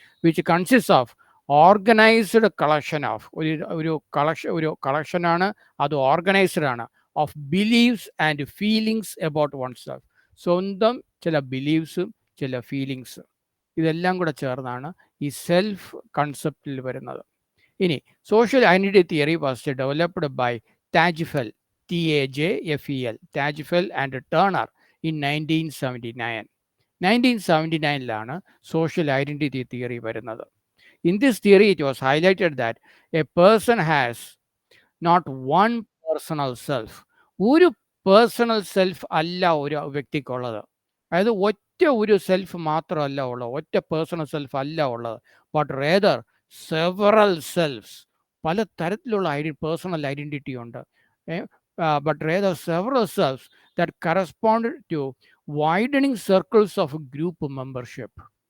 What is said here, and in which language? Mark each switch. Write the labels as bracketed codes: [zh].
[en] which consist of organised collection of, [ml] ഒരു കളക്ഷനാണ്, അത് ഓർഗനൈസ്ഡ് ആണ്, [en] of beliefs and feelings about one self, [ml] സ്വന്തം ചില ബിലീവ്സും ചില ഫീലിങ്സും, ഇതെല്ലാം കൂടെ ചേർന്നാണ് ഈ സെൽഫ് കൺസെപ്റ്റിൽ വരുന്നത്. [en] ഇനി social identity theory was developed by Tajfel, TAJFEL, Tajfel and Turner in 1979. [ml] 1979 social identity theory വരുന്നത്. [en] In this theory, it was highlighted that a person has not one personal self. [ml] ഒരു പേഴ്സണൽ സെൽഫ് അല്ല ഒരു വ്യക്തിക്കുള്ളത്, അതായത് ഒറ്റ ഒരു സെൽഫ് മാത്രമല്ല ഉള്ളത്, ഒറ്റ പേഴ്സണൽ സെൽഫ് അല്ല ഉള്ളത്, [en] but rather several selves, [ml] പല തരത്തിലുള്ള പേഴ്സണൽ ഐഡൻറ്റിറ്റി ഉണ്ട്, [en] But rather several selves that correspond to widening circles of group membership.